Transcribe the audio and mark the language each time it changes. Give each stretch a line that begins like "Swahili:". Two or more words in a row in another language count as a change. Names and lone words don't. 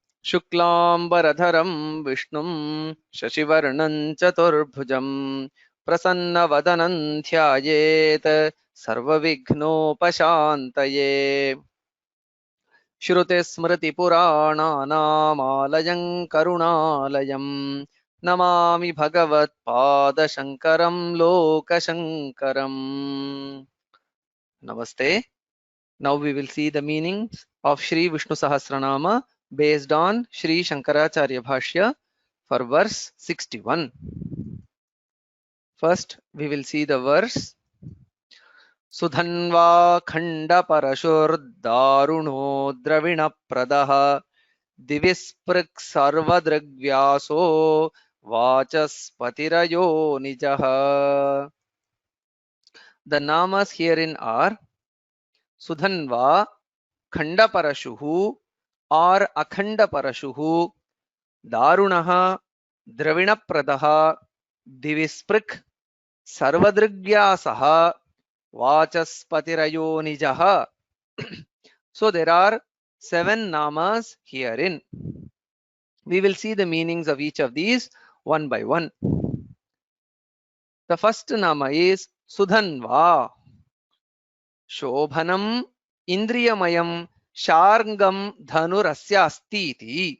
Sanskrit: शुक्लांबरधरं विष्णुं शशिवर्णं चतुर्भुजं प्रसन्नवदनं ध्यायेत् सर्वविघ्नोपशान्तये। श्रुतिस्मृतिपुराणानामालयं करुणालयं नमामि भगवत्पादशङ्करं लोकशङ्करम्।
English: Namaste. Now we will see the meanings of Shri Vishnu Sahasranama based on Shri Shankaracharya Bhashya for verse 61. First, we will see the verse.
Sanskrit: सुधन्वा खण्डपरशुर्दारुणो द्रविणप्रदः दिवस्पृक् सर्वदृग्व्यासो वाचस्पतिरयोनिजः.
English: The namas herein are Sudhanva, Khanda Parashuhu or Akhanda Parashuhu, Darunaha, Dravina Pradaha, Divisprik, Sarvadrigvyasaha, Vachaspatirayo Nijaha. So there are 7 namas herein. We will see the meanings of each of these one by one. The first nama is Sudhanva.
Sanskrit: शोभनम् इन्द्रियमयम् शार्ङ्गम् धनुरस्य अस्तीति.